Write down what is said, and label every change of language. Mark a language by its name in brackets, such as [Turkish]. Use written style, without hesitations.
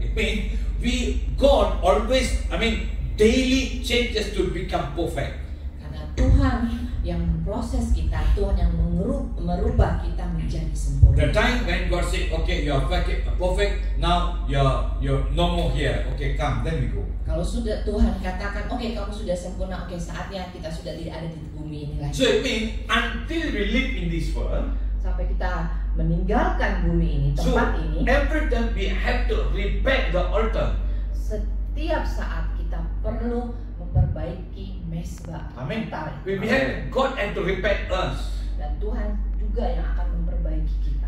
[English] It means God always, daily changes to become perfect. [Indonesian] Karena Tuhan yang memproses kita, Tuhan yang merubah kita menjadi sempurna. [English] The time when God said, okay, you are perfect, now you're no more here. Okay, come, then we go. [Indonesian] Kalau sudah Tuhan katakan, oke, kamu sudah sempurna, oke, saatnya kita sudah tidak ada di bumi ini lagi. [English] So it means until we live in this world, [Indonesian] sampai kita meninggalkan bumi ini, tempat ini, [English] every time we have to repair the altar. [Indonesian] setiap saat kita perlu memperbaiki mesbah. Amin. [English] altar. We have God and to repair us, [Indonesian] Dan Tuhan juga yang akan memperbaiki kita.